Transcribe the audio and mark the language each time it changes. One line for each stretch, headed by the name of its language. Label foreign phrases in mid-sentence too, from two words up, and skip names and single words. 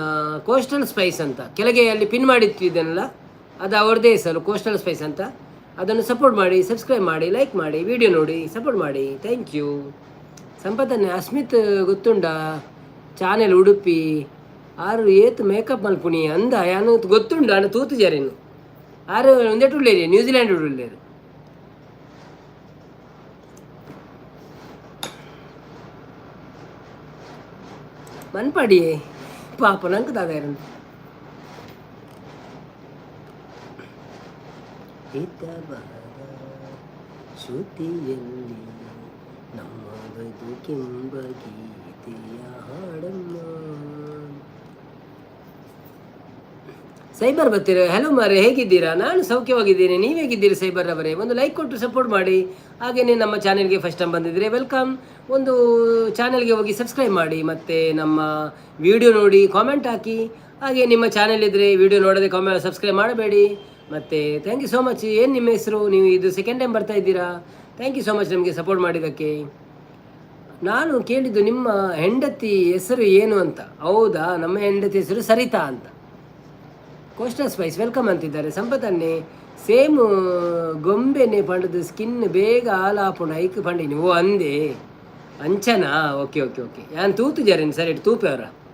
Kannada: ಕೋಸ್ಟಲ್ ಸ್ಪೈಸ್ ಅಂತ ಕೆಳಗೆ ಅಲ್ಲಿ ಪಿನ್ ಮಾಡಿಟ್ಟಿದ್ದೇನಲ್ಲ, ಅದು ಅವ್ರದ್ದೇ ಹೆಸರು, ಕೋಸ್ಟಲ್ ಸ್ಪೈಸ್ ಅಂತ. ಅದನ್ನು ಸಪೋರ್ಟ್ ಮಾಡಿ, ಸಬ್ಸ್ಕ್ರೈಬ್ ಮಾಡಿ, ಲೈಕ್ ಮಾಡಿ, ವಿಡಿಯೋ ನೋಡಿ ಸಪೋರ್ಟ್ ಮಾಡಿ.
English: thank you.
Tulu: ಸಂಪತ್ತನ್ನೇ ಅಸ್ಮಿತ್ ಗೊತ್ತುಂಡ ಚಾನೆಲ್ ಉಡುಪಿ ಆರು ಏತು ಮೇಕಪ್ ಮಲ್ಪುಣಿ ಅಂದ ಯಾನು ಗೊತ್ತುಂಡ ಅನ್ನ ತೂತು ಜರೇನು ಆರು ಒಂದೇಟು ಉಳ್ಳೇರಿ ನ್ಯೂಜಿಲೆಂಡ್ ಉಳ್ಳೇರು.
Kannada: ಮನ್ಪಾಡಿ ಪಾಪ ನಂಗೆ ತಾದಾರು ಶ್ರುತಿಯಲ್ಲಿ ನಮ್ಮ ಬದುಕೆಂಬ ಗೀತೆಯ ಹಾಡಮ್ಮ. ಸೈಬರ್ ಬರ್ತೀರ? ಹಲೋ ಮಾರೆ, ಹೇಗಿದ್ದೀರಾ? ನಾನು ಸೌಖ್ಯವಾಗಿದ್ದೀನಿ, ನೀವು ಹೇಗಿದ್ದೀರಿ ಸೈಬರ್ ಅವರೇ? ಒಂದು ಲೈಕ್ ಕೊಟ್ಟು ಸಪೋರ್ಟ್ ಮಾಡಿ. ಹಾಗೆಯೇ ನಮ್ಮ ಚಾನೆಲ್ಗೆ
English: first time
Kannada: ಬಂದಿದ್ದರೆ ವೆಲ್ಕಮ್. ಒಂದು ಚಾನೆಲ್ಗೆ ಹೋಗಿ ಸಬ್ಸ್ಕ್ರೈಬ್ ಮಾಡಿ, ಮತ್ತು ನಮ್ಮ ವಿಡಿಯೋ ನೋಡಿ ಕಾಮೆಂಟ್ ಹಾಕಿ. ಹಾಗೆ ನಿಮ್ಮ ಚಾನೆಲ್ ಇದ್ದರೆ ವಿಡಿಯೋ ನೋಡದೆ ಸಬ್ಸ್ಕ್ರೈಬ್ ಮಾಡಬೇಡಿ. ಮತ್ತು
English: thank you so much.
Kannada: ಏನು ನಿಮ್ಮ ಹೆಸರು? ನೀವು ಇದು
English: second time
Kannada: ಬರ್ತಾ ಇದ್ದೀರಾ?
English: thank you so much
Kannada: ನಮಗೆ ಸಪೋರ್ಟ್ ಮಾಡಿದ್ದಕ್ಕೆ. ನಾನು ಕೇಳಿದ್ದು ನಿಮ್ಮ ಹೆಂಡತಿ ಹೆಸರು ಏನು ಅಂತ. ಹೌದಾ, ನಮ್ಮ ಹೆಂಡತಿ ಹೆಸರು ಸರಿತಾ ಅಂತ. ಕೋಸ್ಟಲ್ ಸ್ಪೈಸ್ ವೆಲ್ಕಮ್ ಅಂತಿದ್ದಾರೆ.
Tulu: ಸಂಪತ್ತನ್ನೇ ಸೇಮ್ ಗೊಂಬೆನೆ ಪಂಡದು ಸ್ಕಿನ್ ಬೇಗ ಹಾಲಾಪುಂಡು ಐಕ್ ಪಂಡಿನಿ. ಓ ಅಂದೆ ಅಂಚನಾ?
English: okay okay okay.
Tulu: ಯಾನ್ ತೂತು ಜರೇನು ಸರಿ ತೂಪೆ ಅವರ.